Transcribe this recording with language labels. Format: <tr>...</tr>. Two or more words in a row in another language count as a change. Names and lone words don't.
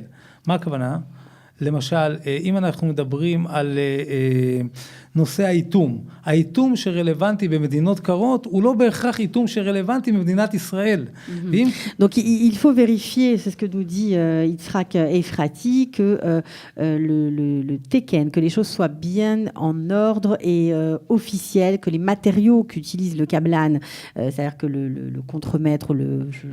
<he>מה הכוונה? למשל, אם אנחנו מדברים על נושא האיתום שרלוונטי במדינות קרות, הוא לא בהכרח איתום שרלוונטי במדינת ישראל.</he> <fr>Donc il faut vérifier, c'est ce que nous dit Yitzhak Efrati, que le Teken, que les choses soient bien en ordre et officielles, que les matériaux qu'utilise le Kablan, c'est-à-dire que le contremaître, le</fr>